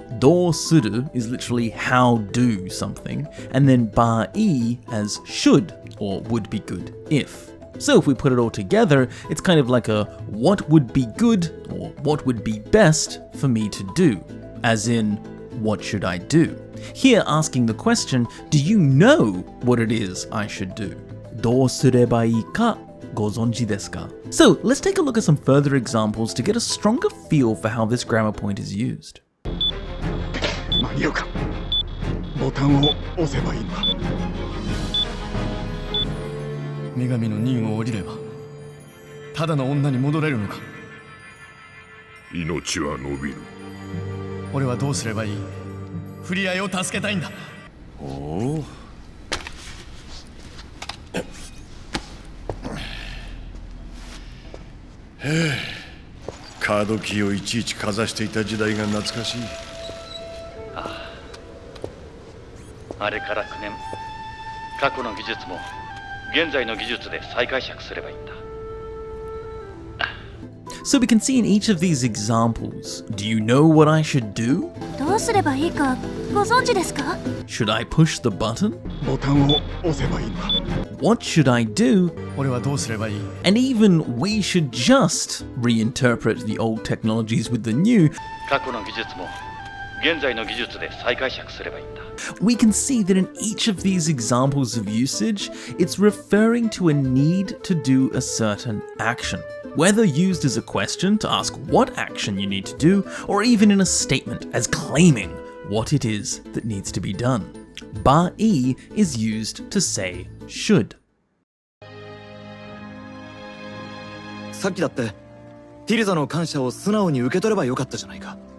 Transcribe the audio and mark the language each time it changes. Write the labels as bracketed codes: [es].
[en] どうする is literally how do something, and then ba-i as should or would be good if. So if we put it all together, it's kind of like a what would be good or what would be best for me to do, as in what should I do? Here asking the question, do you know what it is I should do? [ja] どうすればいいかご存知ですか? [en] So let's take a look at some further examples to get a stronger feel for how this grammar point is used. [ja] 間に合うか。ボタンを押せばいいのか。女神の任を降りればただの女に戻れるのか。命は伸びる。俺はどうすればいい？フリアイを助けたいんだ。おお。カードキーをいちいちかざしていた時代が懐かしい。あれから9年、過去の技術も現在の技術で再解釈すればいいんだ。 [en] So we can see in each of these examples, do you know what I should do? [ja] どうすればいいかご存知ですか? [en] Should I push the button? [ja] ボタンを押せばいいのか。 [en] What should I do? [ja] 俺はどうすればいい? [en] And even we should just reinterpret the old technologies with the new. [ja] 過去の技術も現在の技術で再解釈すればいいんだ。 [en] We can see that in each of these examples of usage, it's referring to a need to do a certain action. Whether used as a question to ask what action you need to do, or even in a statement as claiming what it is that needs to be done. Ba-i is used to say should. [ja] さっきだってティルザの感謝を素直に受け取ればよかったじゃないか。